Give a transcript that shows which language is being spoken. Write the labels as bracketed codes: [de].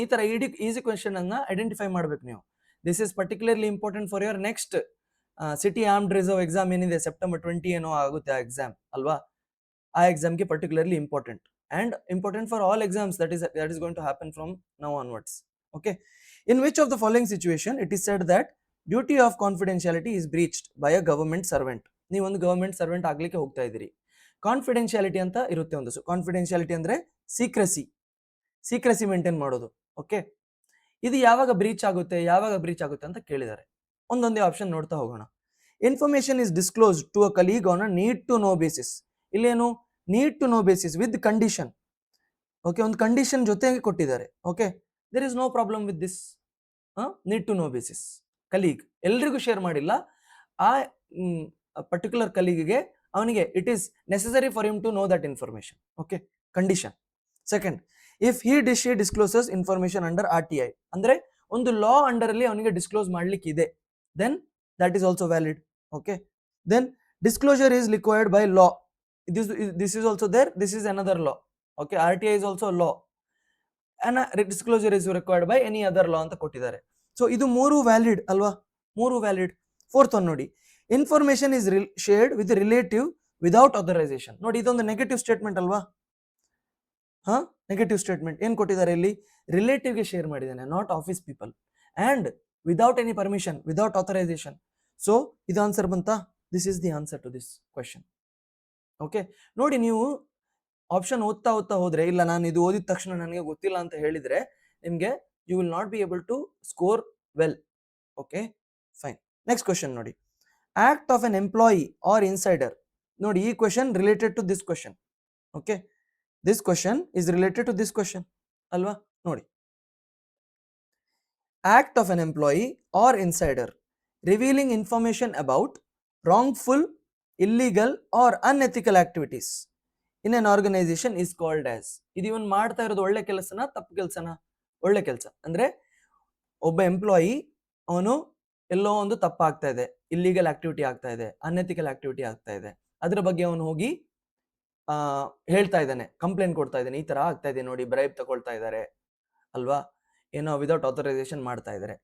[kn] ಈ ತರ easy question ಅನ್ನ ಐಡೆಂಟಿಫೈ ಮಾಡ್ಬೇಕು ನೀವು. [en] this is particularly important for your next city armed reserve exam [kn] ಏನಿದೆ, ಸೆಪ್ಟೆಂಬರ್ 20 ಏನೋ ಆಗುತ್ತೆ ಆ ಎಕ್ಸಾಮ್ ಅಲ್ವಾ? ಆ ಎಕ್ಸಾಮ್ಗೆ [en] Particularly important and important for all exams that is going to happen from now onwards. Okay, in which of the following situation it is said that duty of confidentiality is breached by a government servant? [kn] ನೀವು ಒಂದು government servant ಆಗ್ಲಿಕ್ಕೆ ಹೋಗ್ತಾ ಇದ್ದೀರಿ. Confidentiality ಅಂತ ಇರುತ್ತೆ ಒಂದು. Confidentiality ಅಂದ್ರೆ secrecy maintain ಮಾಡೋದು. ಓಕೆ, ಇದು ಯಾವಾಗ ಬ್ರೀಚ್ ಆಗುತ್ತೆ ಅಂತ ಕೇಳಿದ್ದಾರೆ. ಒಂದೊಂದೇ ಆಪ್ಷನ್ ನೋಡ್ತಾ ಹೋಗೋಣ. [en] Information is disclose to a colleague on a need to know basis. [kn] ಇಲ್ಲೇನು? [en] Need to know basis with condition. [kn] Okay, ಒಂದು ಕಂಡೀಷನ್ ಜೊತೆಗೆ ಕೊಟ್ಟಿದ್ದಾರೆ. [en] Okay, there is no problem with this. Need to know basis. [kn] Colleague ಎಲ್ರಿಗೂ share ಮಾಡಿಲ್ಲ, [en] ಆ ಪರ್ಟಿಕ್ಯುಲರ್ ಕಲೀಗ್ಗೆ ಅವನಿಗೆ it is necessary for him to know that information. Okay, condition. Second, if he discloses information under RTI, [kn] ಅಂದ್ರೆ ಒಂದು ಲಾ under ಅಲ್ಲಿ ಅವನಿಗೆ disclose ಮಾಡ್ಲಿಕ್ಕೆ ಇದೆ, [en] Then that is also valid. Okay, then disclosure is required by law. This is also there. This is another law. Okay, RTI is also a law and disclosure is required by any other law [kn] ಅಂತ ಕೊಟ್ಟಿದ್ದಾರೆ. So ಇದು ಮೂರು valid ಅಲ್ವಾ? ಮೂರು valid. [en] Fourth one ನೋಡಿ, information is shared with relative without authorization. [kn] ನೋಡಿ, ಇದೊಂದು negative statement ಅಲ್ವಾ? Negative statement. ಏನ್ ಕೊಟ್ಟಿದ್ದಾರೆ ಇಲ್ಲಿ? [en] ರಿಲೇಟಿವ್ಗೆ ಶೇರ್ ಮಾಡಿದ್ದಾನೆ, not office people, and without any permission, without authorization. [kn] So ಇದು ಆನ್ಸರ್ ಬಂತಾ? [en] This is the answer to this question. [kn] Okay, ನೋಡಿ, ನೀವು ಆಪ್ಷನ್ ಓದ್ತಾ ಹೋದ್ರೆ, ಇಲ್ಲ ನಾನು ಇದು ಓದಿದ ತಕ್ಷಣ ನನಗೆ ಗೊತ್ತಿಲ್ಲ ಅಂತ ಹೇಳಿದ್ರೆ ನಿಮಗೆ [en] You will not be able to score well. [kn] Okay, fine. [en] Next question ನೋಡಿ, act of an employee or insider. ನೋಡಿ, ಈ question related to this question. Okay, this question is related to this question ಅಲ್ವಾ? ನೋಡಿ, act of an employee or insider revealing information about wrongful, illegal or unethical activities in an organization is called as. [kn] ಇದು ಇವನ್ ಮಾಡ್ತಾ ಇರೋದು ಒಳ್ಳೆ ಕೆಲಸನ ತಪ್ಪು ಕೆಲಸನ? ಒಳ್ಳೆ ಕೆಲಸ. ಅಂದ್ರೆ ಒಬ್ಬ ಎಂಪ್ಲಾಯಿ ಅವನು ಎಲ್ಲೋ ಒಂದು ತಪ್ಪಾಗ್ತಾ ಇದೆ, ಇಲ್ಲಿಗಲ್ ಆಕ್ಟಿವಿಟಿ ಆಗ್ತಾ ಇದೆ, ಅನ್ಎಥಿಕಲ್ ಆಕ್ಟಿವಿಟಿ ಆಗ್ತಾ ಇದೆ, ಅದ್ರ ಬಗ್ಗೆ ಅವನು ಹೋಗಿ ಹೇಳ್ತಾ ಇದ್ದಾನೆ, ಕಂಪ್ಲೇಂಟ್ ಕೊಡ್ತಾ ಇದ್ದಾನೆ, ಈ ತರ ಆಗ್ತಾ ಇದೆ ನೋಡಿ, ಬ್ರೈಬ್ ತಗೊಳ್ತಾ ಇದ್ದಾರೆ ಅಲ್ವಾ, ಏನೋ ವಿದೌಟ್ ಆಥರೈಸೇಷನ್ ಮಾಡ್ತಾ ಇದ್ದಾರೆ.